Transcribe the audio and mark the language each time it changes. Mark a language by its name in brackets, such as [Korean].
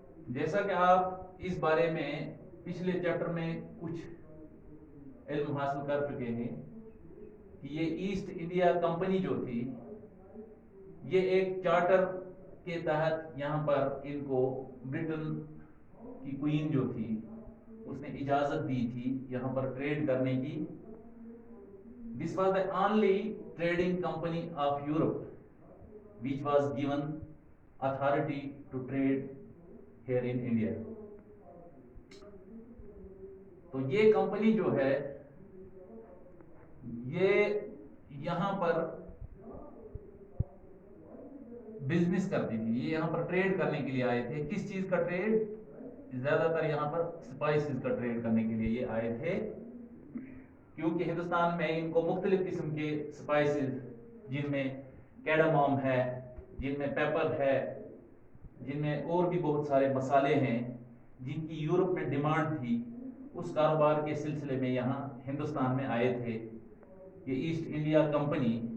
[Hindi] जैसा कि आप इस बारे में पिछले चैप्टर में कुछ इल्म हासिल कर चुके हैं कि ये ईस्ट इंडिया कंपनी जो थी, ये एक चार्टर के तहत यहाँ पर इनको ब्रिटेन की क्वीन जो थी उसने इजाजत दी थी यहाँ पर ट्रेड करने की। [English] This was the only trading company of Europe which was given authority to trade here in India. [Hindi] तो ये कंपनी जो है ये यहाँ पर बिजनेस करती थी, ये यहाँ पर ट्रेड करने के लिए आए थे। किस चीज का ट्रेड? ज्यादातर यहाँ पर स्पाइसेस का ट्रेड करने के लिए ये आए थे, क्योंकि हिंदुस्तान में इनको मुख्तलिफ किस्म के स्पाइसेस, जिनमें कैडामॉम है, जिनमें पेपर है, जिनमें और भी बहुत सारे मसाले हैं जिनकी यूरोप में डिमांड थी, उस कारोबार के सिलसिले में यहाँ हिंदुस्तान में आए थे ये ईस्ट इंडिया कंपनी।